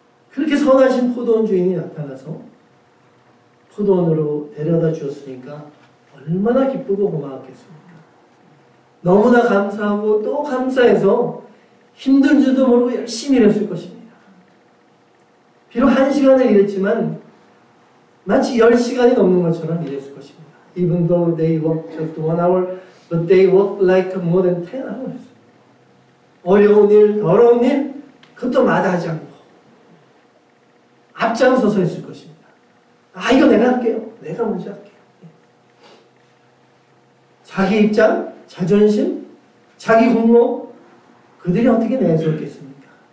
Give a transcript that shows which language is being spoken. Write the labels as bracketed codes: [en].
[ko] 그렇게 선하신 포도원 주인이 나타나서 포도원으로 데려다 주었으니까 얼마나 기쁘고 고마웠겠습니까? 너무나 감사하고 또 감사해서 힘든 줄도 모르고 열심히 일했을 것입니다. 비록 1시간을 일했지만 마치 10시간이 넘는 것처럼 일했을 것입니다. [en] Even though they worked just 1 hour, but they worked like more than 10 hours. [ko] 어려운 일, 더러운 일, 그것도 마다하지 않고 앞장서서 했을 것입니다. 아, 이거 내가 할게요. 내가 먼저 할게요. 자기 입장, 자존심, 자기 공로, 그들이 어떻게 내세웠겠습니까?